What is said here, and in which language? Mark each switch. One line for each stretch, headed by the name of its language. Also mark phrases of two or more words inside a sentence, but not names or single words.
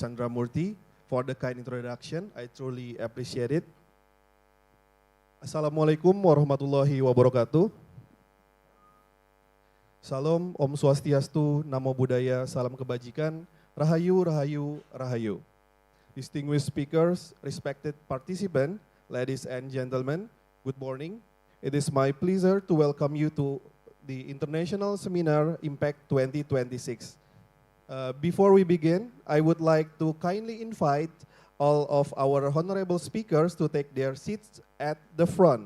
English: Chandra Murthy, for the kind introduction. I truly appreciate it.
Arabic: السلام عليكم ورحمة الله وبركاته.
Indonesian: Salam,
Balinese: Om Swastiastu,
Pali: Namo Buddhaya,
Indonesian: Salam Kebajikan, Rahayu, Rahayu, Rahayu.
English: Distinguished speakers, respected participants, ladies and gentlemen, good morning. It is my pleasure to welcome you to the International Seminar M.Ak 2026. Before we begin, I would like to kindly invite all of our honorable speakers to take their seats at the front.